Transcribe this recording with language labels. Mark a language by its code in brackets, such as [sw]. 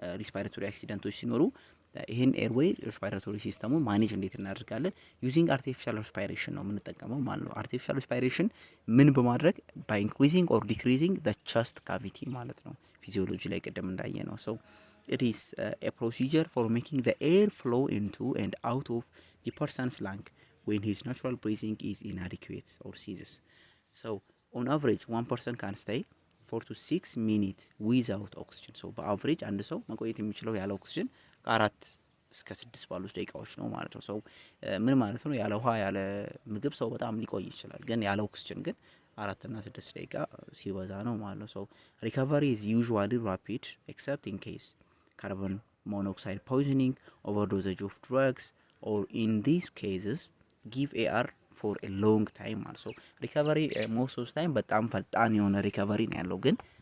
[am] ሪስፓይራቶሪ አክሲደንቶች ሲኖሩ ይሄን ኤርዌይ ሪስፓይራቶሪ ሲስተሙን ማኔጅ እንዴት እናደርጋለን? [en] ዩዚንግ አርቲፊሻል ሪስፓይሬሽን [am] ነው የምንጠቀመው ማለት ነው። [en] አርቲፊሻል ሪስፓይሬሽን [am] ምን በማድረግ [en] ባይ ኢንክሪዚንግ ኦር ዲክሪዚንግ ዘ ቸስት ካቪቲ [am] ማለት ነው። ፊዚዮሎጂ ላይ ቀደም እንዳየ ነው። [en] so it is a procedure for making the air flow into and out of the person's lung when his natural breathing is inadequate or ceases. so on average one person can stay 4 to 6 minutes without oxygen. [am] so በአቨሬጅ አንድ ሰው መቆየት የሚችለው ያለ ኦክሲጅን ከ4 እስከ 6 ባሉት ደቂቃዎች ነው ማለት ነው። so ምን ማለት ነው? ያለ ውሃ ያለ ምግብ ሰው በጣም ሊቆይ ይችላል፣ ግን ያለ ኦክሲጅን ግን 4 እና 6 ደቂቃ ሲበዛ ነው ማለት ነው። [en] so recovery is usually rapid except in case carbon monoxide poisoning, overdosage of drugs, or in these cases give AR for a long time also. recovery most of the time [am] በጣም ፈጣን የሆነ recovery ነው ያለው፣ ግን